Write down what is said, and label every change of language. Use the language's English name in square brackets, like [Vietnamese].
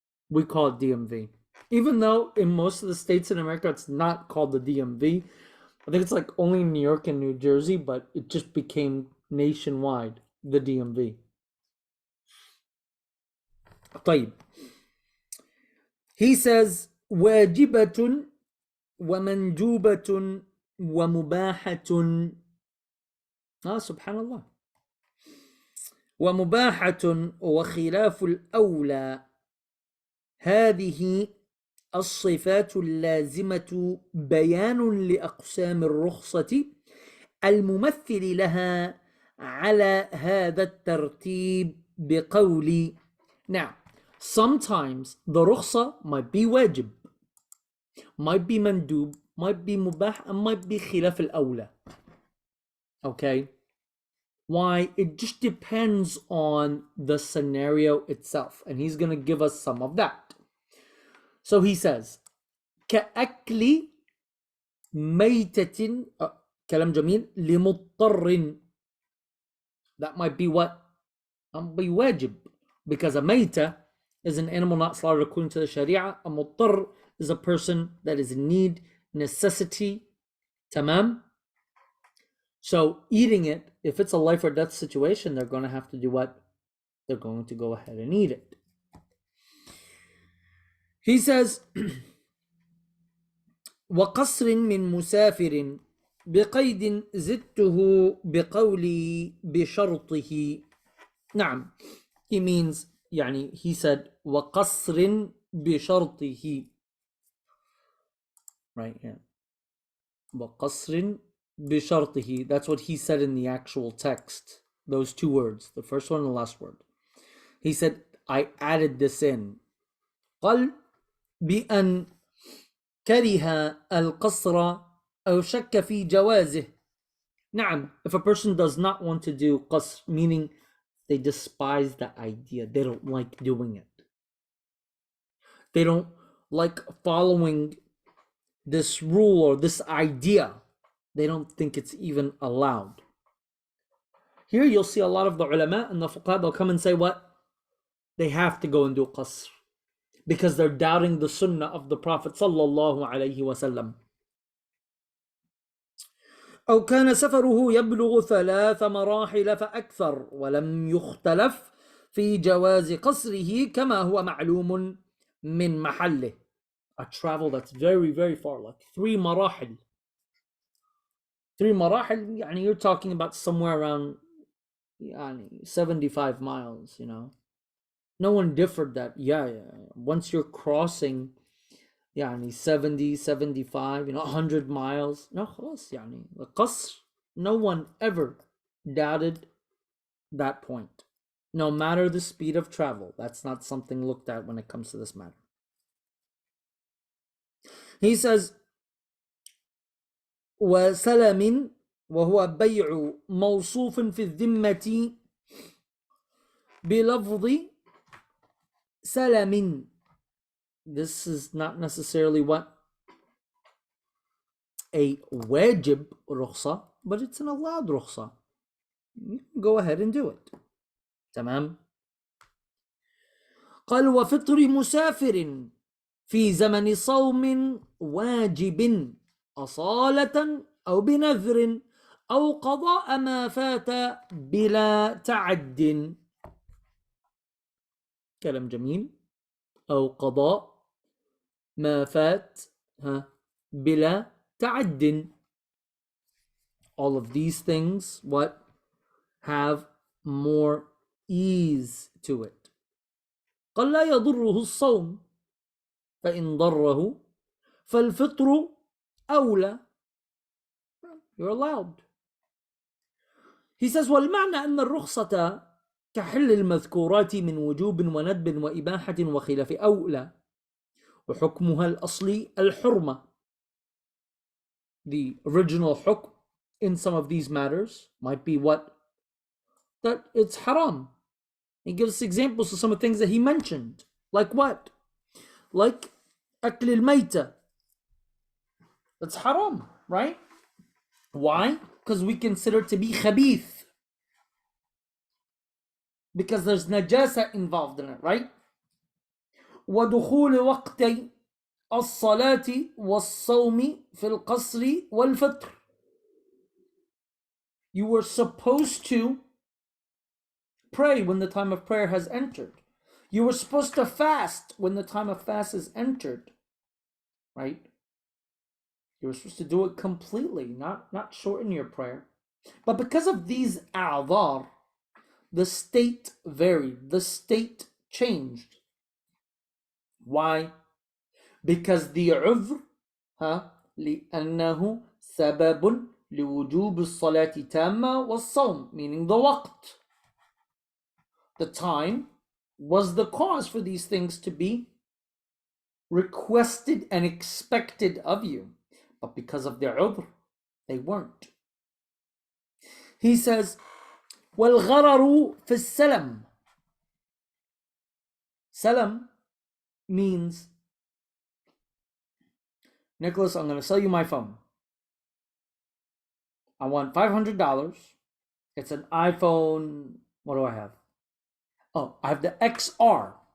[English] We call it DMV. Even though in most of the states in America, it's not called the DMV. I think it's only in New York and New Jersey, but it just became nationwide, the DMV. [Arabic] طيب. [English] He says, [Arabic] واجبة ومندوبة ومباحة. سبحان الله. ومباحة وخلاف الأولى. هذه الصفات اللازمة بيان لأقسام الرخصة الممثل لها على هذا الترتيب بقولي. [English] Now, sometimes the rukhsa might be wajib, might be mandub, might be mubah, and might be khilaf al-awla. Okay? Why? It just depends on the scenario itself. And he's going to give us some of that. So he says, [Arabic] كأكل ميتة كلام جميل لمضطر. [English] That might be what? Be wajib. Because a mayta is an animal not slaughtered according to the Sharia. A muttar is a person that is in need, necessity. Tamam? So eating it, if it's a life or death situation, they're going to have to do what? they're going to go ahead and eat it. He says, [Arabic] وقصر من مسافر بقيد زدته بقولي بشرطه. نعم. [English] He means, [Arabic] يعني [English] he said [Arabic] وقصر بشرطه. [English] Right, yeah. [Arabic] وقصر بشرطه. [English] That's what he said in the actual text. Those two words, the first one and the last word. He said, I added this in. [Arabic] قال بأن كره القصر أو شك في جوازه. نعم, [English] if a person does not want to do qasr, meaning they despise the idea, they don't like doing it, they don't like following this rule or this idea, they don't think it's even allowed. Here you'll see a lot of the ulama and the fuqaha, they'll come and say what? They have to go and do qasr because they're doubting the sunnah of the Prophet sallallahu alaihi wasallam. [Arabic] أو كان سفره يبلغ 3 مراحل فأكثر ولم يختلف في جواز قصره كما هو معلوم من محله. [English] A travel that's very very far, like 3 مراحل. 3 مراحل, [Arabic] يعني [English] you're talking about somewhere around يعني 75 miles, you know. No one differed that, yeah, once you're crossing [Arabic] يعني [English] 70, 75, 100 miles, no, [Arabic] خلاص يعني القصر, [English] no one ever doubted that point. No matter the speed of travel, that's not something looked at when it comes to this matter. He says, [Arabic] وسلم وهو بيع موصوف في الذمة بلفظ سلم. [English] This is not necessarily what? A wajib rukhsa, but it's an allowed rukhsa. You can go ahead and do it. [Arabic] تمام. قال وفطر مسافر في زمن صوم واجب أصالة أو بنذر أو قضاء ما فات بلا تعد. كلام جميل. أو قضاء ما فات بلا تعد. [English] All of these things, what? Have more ease to it. [Arabic] قال لا يضره الصوم فإن ضره فالفطر أولى. [English] You're allowed. He says [Arabic] والمعنى أن الرخصة كحل المذكورات من وجوب وندب وإباحة وخلاف أولى وحكمها الأصلي الحرمة. [English] The original حكم in some of these matters might be what? That it's haram. He gives examples of some of the things that he mentioned. Like what? Like [Arabic] أكل الميتة. [English] That's haram, right? Why? Because we consider it to be khabith. Because there's najasa involved in it, right? [Arabic] ودخول وقتي الصلاة والصوم في القصر والفطر. [English] You were supposed to pray when the time of prayer has entered. You were supposed to fast when the time of fast is entered, right? You were supposed to do it completely, not shorten your prayer. But because of these a'dhar, the state varied, the state changed. Why? Because the [Arabic] عذر لأنه سبب لوجوب الصلاة تامة والصوم, [English] meaning the [Arabic] وقت. [English] The time was the cause for these things to be requested and expected of you. But because of their udhr, they weren't. He says, [Arabic] وَالْغَرَرُ فِي السَّلَمِ. [English] Salam means, Nicholas, I'm going to sell you my phone. I want $500. It's an iPhone. What do I have? Oh, I have the XR.